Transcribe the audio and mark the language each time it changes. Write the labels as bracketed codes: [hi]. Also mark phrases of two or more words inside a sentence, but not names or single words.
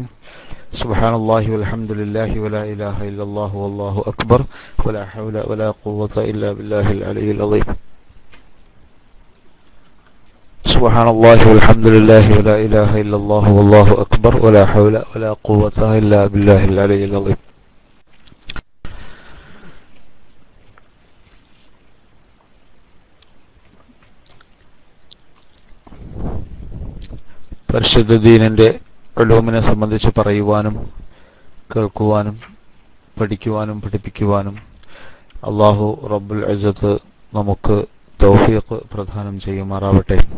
[ar] سبحان الله والحمد لله ولا إله إلا الله والله أكبر ولا حول ولا قوة إلا بالله العلي العظيم. سبحان الله والحمد لله ولا إله إلا الله والله أكبر ولا حول ولا قوة إلا بالله العلي العظيم. [ml] പരിശുദ്ധ ദീനിന്റെ ഉലൂമിനെ സംബന്ധിച്ച് പറയുവാനും കേൾക്കുവാനും പഠിക്കുവാനും പഠിപ്പിക്കുവാനും [ar] الله رب العزة [ml] നമുക്ക് തൗഫീഖ് പ്രദാനം ചെയ്യുമാറാവട്ടെ.